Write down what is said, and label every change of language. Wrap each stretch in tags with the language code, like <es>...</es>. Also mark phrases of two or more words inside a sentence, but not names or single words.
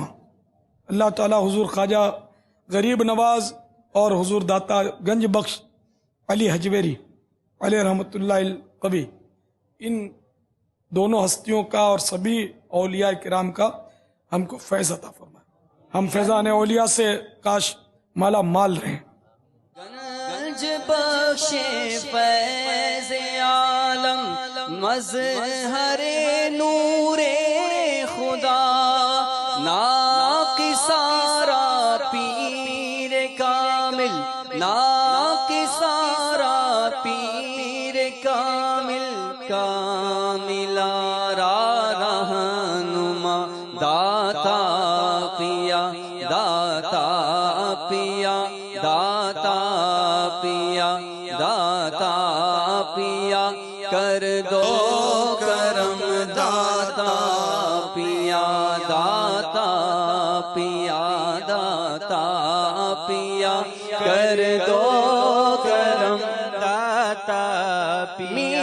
<ur>اللہ تعالی حضور خواجہ غریب نواز اور حضور داتا گنج بخش علی حجویری</ur> <ar>علیہ رحمۃ اللہ القوی،</ar> <ur>ان دونوں ہستیوں کا اور سبھی اولیاء کرام کا ہم کو فیض عطا فرمائے۔ ہم فیضان اولیاء سے کاش مالا مال رہیں۔</ur> <fa>گنج بخش فیض عالم مظہر نور خدا، ناقصاں را پیر کامل ناقصاں را پیر کامل کاملاں را رہنما۔</fa> <ur>داتا پیا داتا پیا داتا پیا داتا پیا کر دو کرم داتا پیا داتا پیا داتا پیا کر دو کرم داتا پیا۔</ur>